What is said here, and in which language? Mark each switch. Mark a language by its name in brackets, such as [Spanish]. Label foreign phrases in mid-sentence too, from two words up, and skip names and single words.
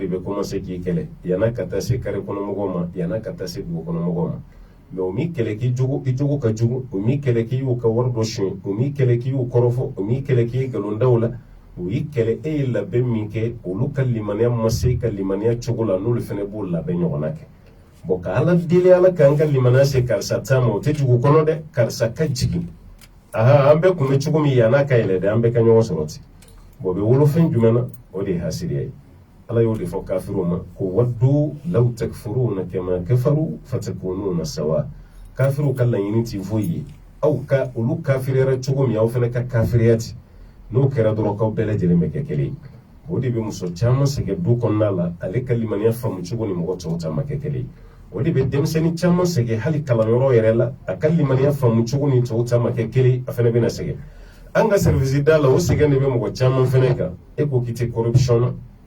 [Bambara] bɛ commencer k'i kɛlɛ yan'a ka taa se kare kɔnɔmɔgɔw ma yan'a ka taa se dugukɔnɔmɔgɔw ma mɛ o m'i kɛlɛ k'i jogo ka jugu o m'i kɛlɛ k'i y'u ka wari dɔ suɲɛ o m'i kɛlɛ k'i y'u kɔrɔfɔ o m'i kɛlɛ k'i ye nkalondaw la o y'i kɛlɛ e ye labɛn min kɛ olu ka limaniya ma se ka limaniya cogo la n'olu fɛnɛ b'o labɛn ɲɔgɔnna kɛ bon ka ala deli ala k'an ka limaniya se karisa ta ma o tɛ dugu kɔnɔ dɛ karisa ka jigin an bɛɛ kun bɛ cogo min yan'a ka yɛlɛ dɛ an bɛɛ ka ɲɔgɔn sɔrɔ ten bon o bɛ wolo fɛn jumɛn na o de ye hasiriya ye ala y'o de fɔ kafiru ma ko [Arabic] ودوا لو تكفرون كما كفروا فتكونون سواء [Bambara] kafiru ka laɲini t'i foyi ye aw ka olu kafiriyara cogo min aw fɛnɛ ka kafiriya ten n'o kɛra dɔrɔn k'aw bɛɛ lajɛlen bɛ kɛ kelen ye o de bɛ muso caman sɛgɛn du kɔnɔna la ale ka limaniya faamu cogo ni mɔgɔ tɔw ta ma kɛ kelen ye o de bɛ denmisɛnnin caman sɛgɛn hali kalanyɔrɔ yɛrɛ la a ka limaniya faamu cogo ni tɔw ta ma kɛ kelen a fɛnɛ bɛna sɛgɛn an ka service da la o sɛgɛn de bɛ mɔgɔ caman fɛnɛ kan e ko k'i tɛ corruption na